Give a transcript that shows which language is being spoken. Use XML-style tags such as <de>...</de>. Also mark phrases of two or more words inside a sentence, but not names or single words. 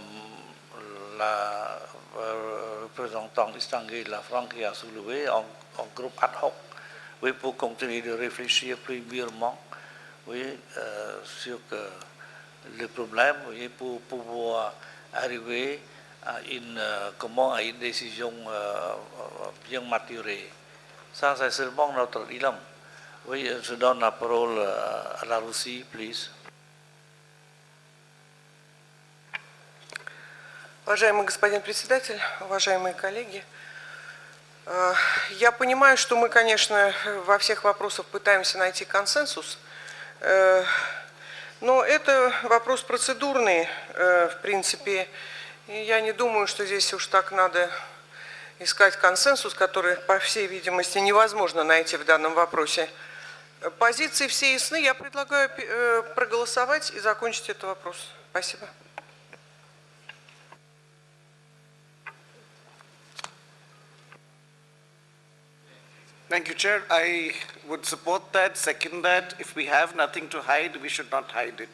<fr>la représentante distinguée de la France qui a soulevé en groupe ad hoc, oui, pour continuer de réfléchir plus mûrement, oui, sur le problème, oui, pour pouvoir arriver à une décision bien maturée. Ça, c'est seulement notre dilemme. Oui, je donne la parole à la Russie, please.</fr> <ru>Уважаемый господин председатель, уважаемые коллеги, я понимаю, что мы, конечно, во всех вопросах пытаемся найти консенсус, но это вопрос процедурный, в принципе, и я не думаю, что здесь уж так надо искать консенсус, который, по всей видимости, невозможно найти в данном вопросе. Позиции все ясны, я предлагаю проголосовать и закончить этот вопрос. Спасибо.</ru> <en>Thank you, Chair. I would support that, second that. If we have nothing to hide, we should not hide it.</en>